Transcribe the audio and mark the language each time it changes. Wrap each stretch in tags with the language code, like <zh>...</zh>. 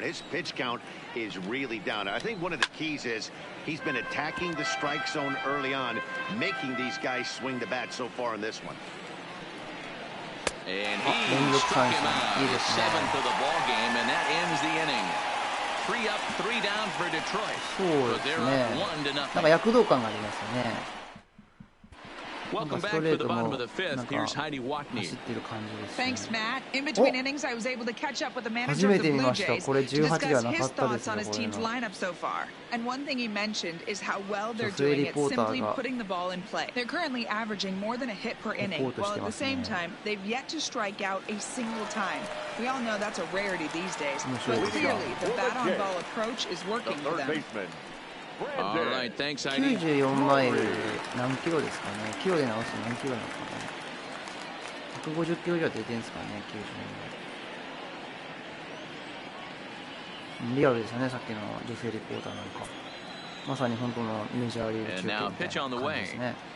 <en>His pitch count is really down. I think one of the keys is he's been attacking the strike zone early on, making these guys swing the bat so far in this one. And he struck him out. His 7th of the ball game, and that ends the inning. 3 up, 3 down for Detroit. But they're up 1-0.</en> <ja>なんか躍動感がありますよね。</ja> <en>Welcome back to the bottom of the 5th. Here's Heidi Watney. Thanks, Matt. In between innings, I was able to catch up with the manager of the Blue Jays to discuss his thoughts on his team's lineup so far. And one thing he mentioned is how well they're doing at simply putting the ball in play. They're currently averaging more than a hit per inning, while at the same time, they've yet to strike out a single time. We all know that's a rarity these days, but clearly the bat-on-ball approach is working for them. All right, thanks, Heidi.</en> <ja>94マイル何キロですかね。キロで直すと何キロなんですかね。 150キロ以上出てるんですかね。 94マイル。リアルですよね。さっきの女性リポーターなんか。まさに本当のメジャーリーグ中継みたいな感じですね。</ja>